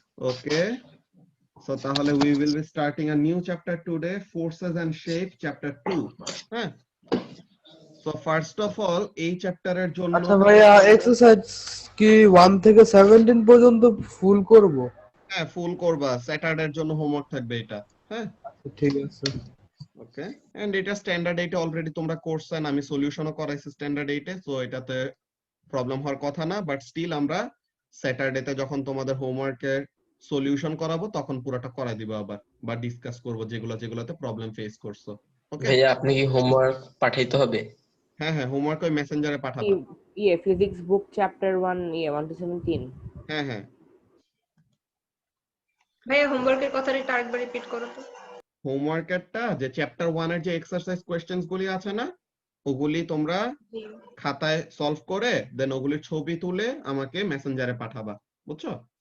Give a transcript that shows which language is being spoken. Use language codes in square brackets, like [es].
[en] Okay, so তাহলে we will be starting a new chapter today, forces and shape, chapter 2. [bn] হ্যাঁ, so first of all এই চ্যাপ্টারের জন্য আচ্ছা ভাইয়া, এক্সারসাইজ কি 1 থেকে 17 পর্যন্ত ফুল করব? হ্যাঁ ফুল করবা, স্যাটারডের জন্য হোমওয়ার্ক থাকবে এটা। হ্যাঁ, ঠিক আছে। ওকে, এন্ড এটা স্ট্যান্ডার্ড এইটে অলরেডি তোমরা করছেন, আমি সলিউশনও করাইছি স্ট্যান্ডার্ড এইটে, সো এটাতে প্রবলেম হওয়ার কথা না। বাট স্টিল আমরা স্যাটারডেতে যখন তোমাদের হোমওয়ার্কের সলিউশন করাবো তখন পুরোটা করাই দিব আবার, বা ডিসকাস করব যেগুলোতে প্রবলেম ফেস করছো। ওকে ভাইয়া আপনি কি হোমওয়ার্ক পাঠাইতে হবে? হ্যাঁ হ্যাঁ, হোমওয়ার্ক ওই মেসেঞ্জারে পাঠাবা। [en] physics book chapter 1 1 to 17। [bn] হ্যাঁ হ্যাঁ, ভাইয়া হোমওয়ার্কের কথাটা একটু আরেকবার রিপিট করো তো। হোমওয়ার্কেরটা যে চ্যাপ্টার 1 এর যে এক্সারসাইজ কোশ্চেনস গুলি আছে না, ওগুলি তোমরা জি। খাতায় সলভ করে দেন ওগুলির ছবি তুলে আমাকে মেসেঞ্জারে পাঠাবা, বুঝছো?